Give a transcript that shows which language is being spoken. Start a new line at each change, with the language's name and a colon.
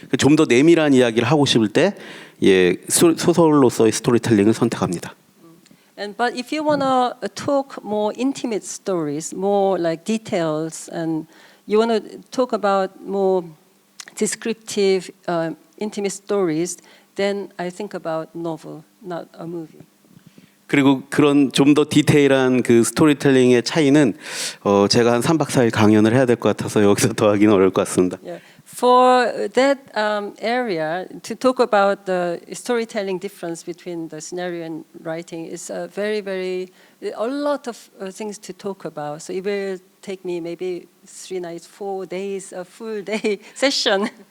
Korean: 좀 더 내밀한 이야기를 하고 싶을 때 소설로서의 스토리텔링을 선택합니다.
English: But if you want to talk more intimate stories, more like details, and you want to talk about more descriptive, intimate stories, then I think about novel, not a movie.
Korean: 그리고 그런 좀 더 디테일한 그 스토리텔링의 차이는 제가 한 3박 4일 강연을 해야 될 것 같아서 여기서 더 하기는 어려울 것 같습니다.
English: Yeah. For that area, to talk about the storytelling difference between the scenario and writing is a lot of things to talk about. So it will take me maybe 3 nights, 4 days, a full day session.